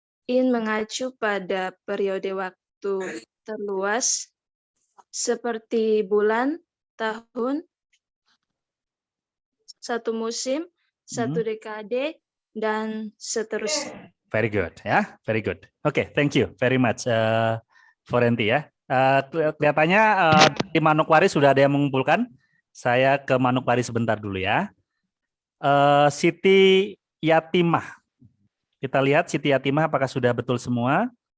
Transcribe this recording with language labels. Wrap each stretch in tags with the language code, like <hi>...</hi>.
<id>in mengacu pada periode waktu terluas seperti bulan, tahun, satu musim, satu dekade, dan seterusnya.</id> <en>Very good ya, very good. Oke, thank you very much Forenti ya.</en> <id>Kelihatannya di Manokwari sudah ada yang mengumpulkan. Saya ke Manokwari sebentar dulu ya. Siti Yatimah. Kita lihat Siti Yatimah apakah sudah betul semua.</id>